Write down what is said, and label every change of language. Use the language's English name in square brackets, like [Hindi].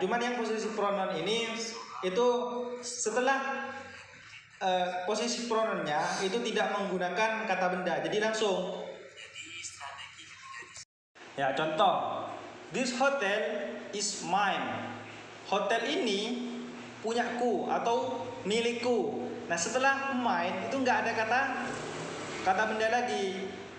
[Indonesian] Cuman yang posisi pronoun ini itu setelah posisi pronounnya itu tidak menggunakan kata benda, jadi langsung. Ya, contoh, [English] this hotel is mine. [Indonesian] Hotel ini punyaku atau milikku. Nah, setelah mine itu nggak ada kata benda lagi.